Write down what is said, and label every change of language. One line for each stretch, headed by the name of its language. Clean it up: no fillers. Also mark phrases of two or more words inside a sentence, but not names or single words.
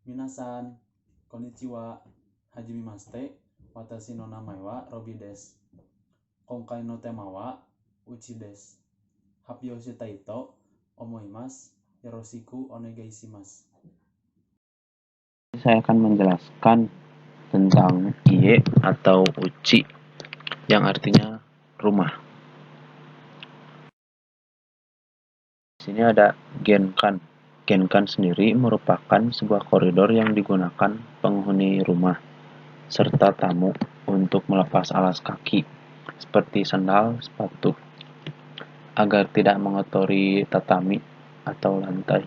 Japanese: 皆さん、こんにちは、はじめまして、私の名前はロビです. 今回のテーマはうちです. 発表したいと思います. よろしくお願いします.
Indonesian: Saya akan menjelaskan tentang kie atau uchi yang artinya rumah. Di sini ada genkan. Genkan sendiri merupakan sebuah koridor yang digunakan penghuni rumah serta tamu untuk melepas alas kaki seperti sandal, sepatu agar tidak mengotori tatami atau lantai.